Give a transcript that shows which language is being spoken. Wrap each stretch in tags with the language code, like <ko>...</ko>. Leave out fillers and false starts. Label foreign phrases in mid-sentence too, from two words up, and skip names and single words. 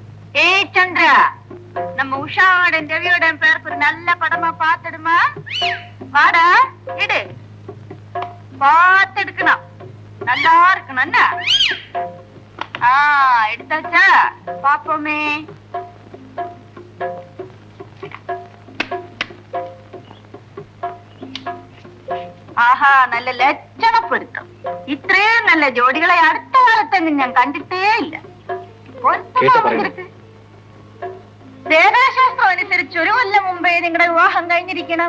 <ta>ஏய் சந்திரா, நம்ம உஷாவோட ரவியோட பேருக்கு ஒரு நல்ல படமா பாத்துடுமா? வாடா, எடு. பார்த்து எடுக்கணும், நல்லா இருக்கணும் என்ன? எடுத்தாச்சா? பாப்போமே.</ta> <ml>ആഹാ, നല്ല ലക്ഷണപ്പൊരുത്തം. ഇത്രയും നല്ല ജോഡികളെ അടുത്ത കാലത്തെങ്ങും ഞാൻ കണ്ടിട്ടേ ഇല്ല. ദേവശാസ്ത്രം അനുസരിച്ച് ഒരു കൊല്ലം മുമ്പേ നിങ്ങളുടെ വിവാഹം കഴിഞ്ഞിരിക്കണം.</ml>